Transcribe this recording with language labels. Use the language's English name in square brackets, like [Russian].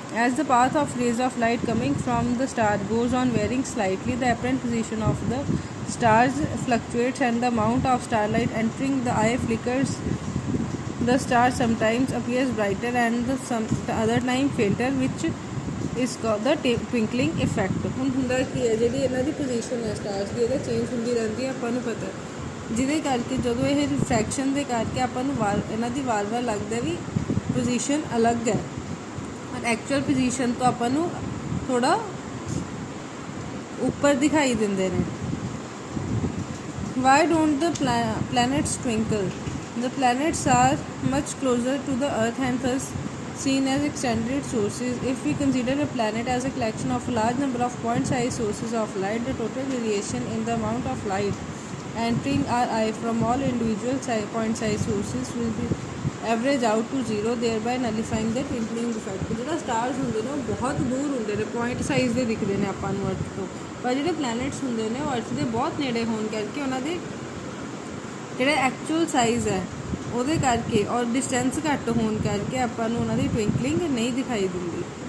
[English] As the path of rays of light coming from the star goes on varying slightly, the apparent position of the stars fluctuates and the amount of starlight entering the eye flickers. The star sometimes appears brighter and the other time fainter, which is called the twinkling effect. [Punjabi] ਹੁਣ ਹੁੰਦਾ ਕੀ ਹੈ, ਜਿਹੜੀ ਇਹਨਾਂ ਦੀ position ਹੈ stars ਦੀ ਇਹਦਾ change ਹੁੰਦੀ ਰਹਿੰਦੀ ਹੈ, ਆਪਾਂ ਨੂੰ ਪਤਾ, ਜਿਹਦੇ ਕਰਕੇ ਜਦੋਂ ਇਹ ਰਿਫਰੈਕਸ਼ਨ ਦੇ ਕਰਕੇ ਆਪਾਂ ਨੂੰ ਇਹਨਾਂ ਦੀ ਵਾਰ-ਵਾਰ ਲੱਗਦਾ ਵੀ ਪੋਜੀਸ਼ਨ ਅਲੱਗ ਹੈ, ਔਰ ਐਕਚੁਅਲ ਪੋਜੀਸ਼ਨ ਤੋਂ ਆਪਾਂ ਨੂੰ ਥੋੜ੍ਹਾ ਉੱਪਰ ਦਿਖਾਈ ਦਿੰਦੇ ਨੇ। [English] Why don't the planets twinkle? The planets are much closer to the Earth and thus seen as extended sources. If we consider a planet as a collection of a large number of point-sized sources of light, the total variation in the amount of light entering our eye from all individual point-sized sources will be average out to zero, thereby nullifying the twinkling effect. [Punjabi] ਜਿਹੜਾ stars ਹੁੰਦੇ ਨੇ ਉਹ ਬਹੁਤ ਦੂਰ ਹੁੰਦੇ ਨੇ, point size ਦੇ ਦਿਖਦੇ ਨੇ ਆਪਾਂ ਨੂੰ ਅਰਥ ਤੋਂ, ਪਰ ਜਿਹੜੇ ਪਲੈਨਟਸ ਹੁੰਦੇ ਨੇ ਉਹ ਅਰਥ ਦੇ ਬਹੁਤ ਨੇੜੇ ਹੋਣ ਕਰਕੇ ਉਹਨਾਂ ਦੇ ਜਿਹੜਾ ਐਕਚੁਅਲ ਸਾਈਜ਼ ਹੈ ਉਹਦੇ ਕਰਕੇ ਔਰ ਡਿਸਟੈਂਸ ਘੱਟ ਹੋਣ ਕਰਕੇ ਆਪਾਂ ਨੂੰ ਉਹਨਾਂ ਦੀ ਟਵਿੰਕਲਿੰਗ ਨਹੀਂ ਦਿਖਾਈ ਦਿੰਦੀ।